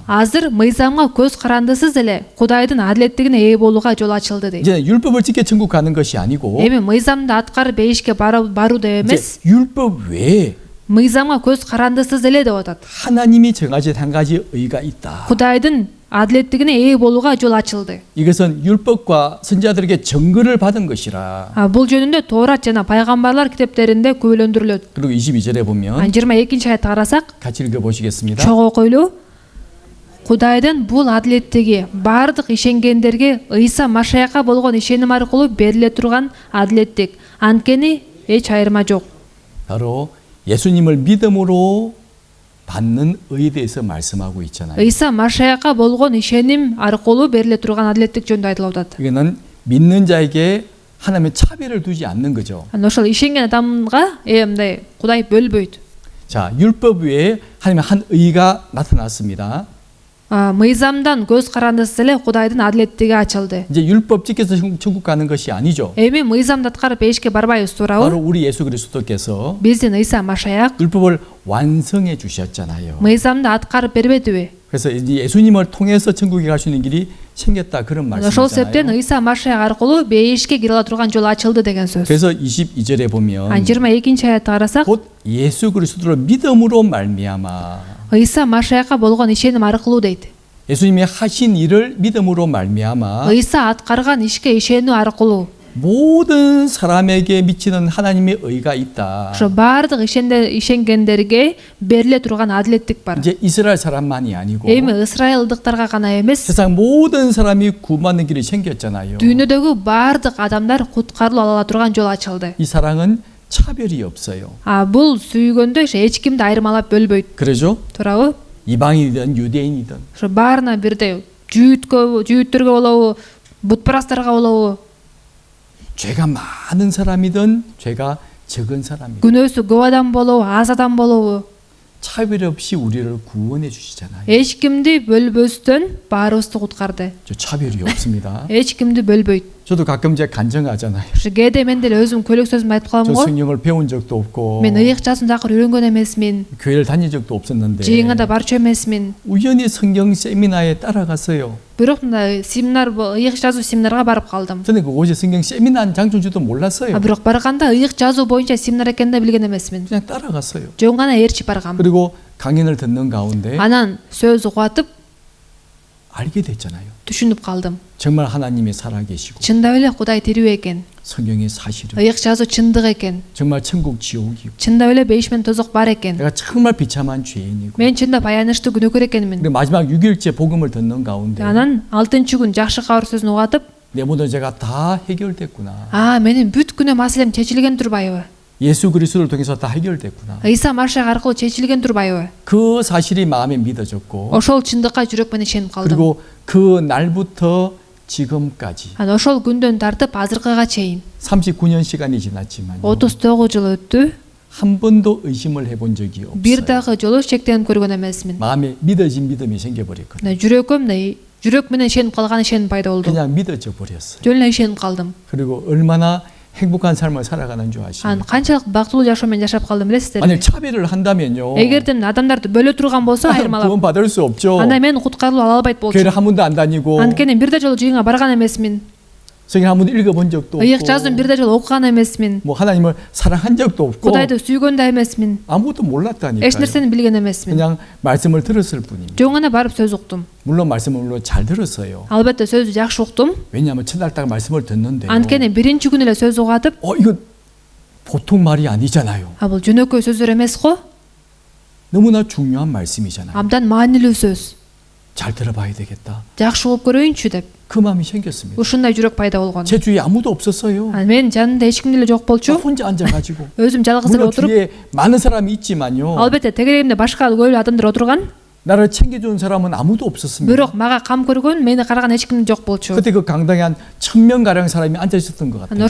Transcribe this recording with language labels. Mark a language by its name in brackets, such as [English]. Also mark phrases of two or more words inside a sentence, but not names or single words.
[Kyrgyz] Азыр мыйзамга көз карандысыз эле Кудайдын адилеттигине ээ болууга жол ачылды дейт. [Korean] 이제 율법을 지켜 천국 가는 것이 아니고 [Kyrgyz] Эми мыйзамды аткарып бейишке баруу деп эмес, [Korean] 이제 율법 외에 [Kyrgyz] мыйзамга көз карандысыз эле деп атат. [Korean] 하나님이 정하신 한 가지 의가 있다. [Kyrgyz] Кудайдын адилеттигине ээ болууга жол ачылды. [Korean] 이것은 율법과 선지자들에게 증거를 받은 것이라. [Kyrgyz] Бул жөнүндө Тоорат жана пайгамбарлар китептеринде күбөлөндүрүлөт. [Korean] 그리고 22절에 보면 [Kyrgyz] 22-аятты карасак, [Korean] 같이 읽어보시겠습니다. [Kyrgyz] чогуу койлу. Кудайдын бул адилеттиги бардык ишенгендерге Ыйса Машаякка болгон ишеним аркылуу бериле турган адилеттик. Анткени эч айырма жок. [Korean] 바로 예수님을 믿음으로 받는 의에 대해서 말씀하고 있잖아요. [Kyrgyz] Ыйса Машаякка болгон ишеним аркылуу бериле турган адилеттик жөнүндө айтылып атат. [Korean] 이거는 믿는 자에게 하나님의 차별을 두지 않는 거죠. [Kyrgyz] Ошол ишенген адамга мындай Кудай бөлбөйт. [Korean] 자, 율법 외에 하나님의 한 의가 나타났습니다. [Kyrgyz] Мыйзамдан көз карандысыз эле Кудайдын адилеттиги ачылды. [Korean] 이제 율법 지켜서 천국 가는 것이 아니죠. [Kyrgyz] Эми мыйзамды аткарып бейишке барбайбыз, туурабы? [Korean] 바로 우리 예수 그리스도께서 [Kyrgyz] Биздин Ыйса Машаяк [Korean] 율법을 완성해 주셨잖아요. [Kyrgyz] мыйзамды аткарып бербедиби? [Korean] 그래서 이제 예수님을 통해서 천국에 갈 수 있는 길이 생겼다 그런 [Kyrgyz] Ошол себептен [Korean] 말씀이잖아요. [Kyrgyz] Ыйса Машаяк аркылуу бейишке кире ала турган жол ачылды деген сөз. [Korean] 그래서 22절에 보면 [Kyrgyz] 22-аятты карасак, [Korean] 곧 예수 그리스도를 믿음으로 말미암아 [Kyrgyz] Ыйса Машаякка болгон ишеним аркылуу дейт. [Korean] 예수님이 하신 일을 믿음으로 말미암아 [Kyrgyz] Ыйса аткарган ишке ишенүү аркылуу [Korean] 모든 사람에게 미치는 하나님의 의가 있다. [Kyrgyz] ошо бардык ишенгендерге бериле турган адилеттик бар. [Korean] 이제 이스라엘 사람만이 아니고 [Kyrgyz] Эми ысрайылдыктарга гана эмес, [Korean] 세상 모든 사람이 구원받는 길이 생겼잖아요. [Kyrgyz] дүйнөдөгү бардык адамдар куткарылып ала турган жол ачылды. [Korean] 이 사랑은 차별이 없어요. [Kyrgyz] Бул сүйгөндө эч кимди айырмалап бөлбөйт, [Korean] 그러죠? [Kyrgyz] туурабы? [Korean] 이방인이든 유대인이든 [Kyrgyz] Ошо баарына бирдей, жүйүттөргө болобу, бутпарастарга болобу, [Korean] 죄가 많은 사람이든 죄가 적은 사람이든 [Kyrgyz] күнөөсү көп адам болобу, аз адам болобу, [Korean] 차별 없이 우리를 구원해 주시잖아요. [Kyrgyz] эч кимди бөлбөстөн баарыбызды куткарды. [Korean] 저 차별이 없습니다. [Kyrgyz] эч кимди бөлбөйт. [Korean] 저도 가끔 제가 간증하잖아요. [Kyrgyz] Ошо кээде мен деле өзүм көйлөк сөзүмдү айтып калам [Korean] 저 [Kyrgyz] го. [Korean] 성경을 배운 적도 없고 [Kyrgyz] Мен ыйык жазууну такыр үйрөнгөн эмесмин. [Korean] 교회를 다닌 적도 없었는데 [Kyrgyz] Жыйынга да барчу эмесмин. [Korean] 우연히 성경 세미나에 따라갔어요. [Kyrgyz] Бирок мындай семинар, ыйык жазуу семинарга барып калдым. [Korean] 저는 그곳에 성경 세미나 장준지도 몰랐어요. [Kyrgyz] Бирок барганда ыйык жазуу боюнча семинар экенин да билген эмесмин. [Korean] 그냥 따라갔어요. [Kyrgyz] Жөн гана ээрчип баргам. [Korean] 그리고 강연을 듣는 가운데 [Kyrgyz] Анан сөз угатып [Korean] 알게 됐잖아요. [Kyrgyz] түшүнүп калдым. [Korean] 정말 하나님이 살아계시고 [Kyrgyz] Чындап эле Кудай тирүү экен. [Korean] 성경이 사실은 [Kyrgyz] ыйык жазуу чындык экен. [Korean] 정말 천국 지옥이고 [Kyrgyz] Чындап эле бейиш менен тозок бар экен. [Korean] 내가 정말 비참한 죄인이고 [Kyrgyz] Мен чындап аянычтуу күнөөкөр экенмин. [Korean] 그리고 마지막 6일째 복음을 듣는 가운데 [Kyrgyz] Анан 6-күн жакшы кабар сөзүн угатып, [Korean] 내 모든 죄가 다 해결됐구나. [Kyrgyz] менин бүт күнөө маселем чечилген турбайбы? [Korean] 예수 그리스도를 통해서 다 해결됐구나. [Kyrgyz] Ыйса Машах аркылуу чечилген турбайбы? [Korean] 그 사실이 마음에 믿어졌고 [Kyrgyz] Ошол чындыкка жүрөк менен ишенип калдым. [Korean] 그리고 그 날부터 지금까지 [Kyrgyz] Анан ошол күндөн тартып азыркыга чейин [Korean] 39년 시간이 지났지만 [Kyrgyz] 39 жыл өттү. [Korean] 한 번도 의심을 해본 적이 [Kyrgyz] Бир [Korean] 없어요. [Kyrgyz] дагы жолу шектенип көргөн эмесмин. [Korean] 마음에 믿어진 믿음이 생겨버렸거든요. [Kyrgyz] жүрөк менен ишенип калган ишеним пайда болду. [Korean] 그냥 믿어져 버렸어요. [Kyrgyz] Жөн эле ишенип калдым. [Korean] 그리고 얼마나 행복한 삶을 살아가는 줄 [Kyrgyz] Анан [Korean] 아십니까? [Kyrgyz] канчалык бактылуу жашоо менен жашап калдым билесиздерби? [Korean] 만약 차별을 한다면요. [Kyrgyz] Эгерден адамдарды бөлө турган болсо айырмалап, [Korean] 구원 받을 수 없죠. [Kyrgyz] анда мен куткарылып ала албайт болчумун. [Korean] 교회를 한 번도 안 다니고 [Kyrgyz] Анткени бирде жолу жыйынга барган эмесмин. [Korean] 성경 한 번도 읽어본 적도 [Kyrgyz] ыйык [Korean] 없고 [Kyrgyz] жазуун бирде жолу окуган эмесмин. [Korean] 뭐 하나님을 사랑한 적도 없고 [Kyrgyz] Кудайды сүйгөн да эмесмин. [Korean] 아무것도 [Kyrgyz] Эч [Korean] 몰랐다니까요. [Kyrgyz] нерсени билген эмесмин. [Korean] 그냥 말씀을 들었을 뿐입니다. [Kyrgyz] Жөн гана барып сөз уктум. [Korean] 물론 말씀을 물론 잘 들었어요. [Kyrgyz] Албетте сөздү жакшы уктум. [Korean] 왜냐하면 첫날따가 말씀을 듣는데요. [Kyrgyz] Анткени биринчи күнү эле сөз угатып, [Korean] 이거 보통 말이 아니잖아요. [Kyrgyz] бул жөнөкөй сөздөр эмес го? [Korean] 너무나 중요한 말씀이잖아요. [Kyrgyz] Абдан маанилүү сөз. [Korean] 잘 들어봐야 되겠다. [Kyrgyz] Жакшы угуп көрөйүнчү деп. [Korean] 그 마음이 생겼습니다. [Kyrgyz] Ушундай жүрөк пайда болгон. [Korean] 제 주위에 아무도 없었어요. [Kyrgyz] Мен жанымда эч ким деле жок болчу. [Korean] 혼자 앉아가지고. [Kyrgyz] Өзүм жалгыз эле [Korean] 물론 [Kyrgyz] отуруп, [Korean] 뒤에 많은 사람이 있지만요. [Kyrgyz] албетте тегерегимде башка көп эле адамдар отурган. [Korean] 나를 챙겨주는 사람은 아무도 없었습니다. [Kyrgyz] Бирок мага кам көргөн, мени караган эч ким жок болчу. [Korean] 그때 그 강당에 한 1000명 가량 사람이 앉아 있었던 것 같아요.